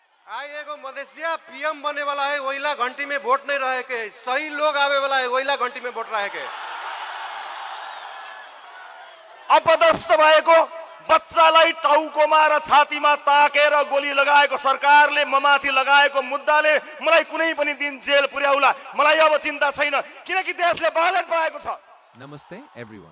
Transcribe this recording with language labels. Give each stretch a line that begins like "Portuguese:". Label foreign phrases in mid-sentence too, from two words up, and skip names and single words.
Bhojpuri: आइएको मधेसिया पीएम बनने वाला है, वहीला घंटी में वोट नहीं रहे के, सही लोग आवे वाला है, वहीला घंटी में वोट रहे के।
Nepali: अपदस्थ भएको बच्चालाई टाउकोमा र छातीमा ताकेर गोली लगाएको सरकारले ममाथि लगाएको मुद्दाले मलाई कुनै पनि दिन जेल पुर्याउला, मलाई अब चिन्ता छैन, किनकि देशले बालन पाएको छ। नमस्ते एभ्रिवान।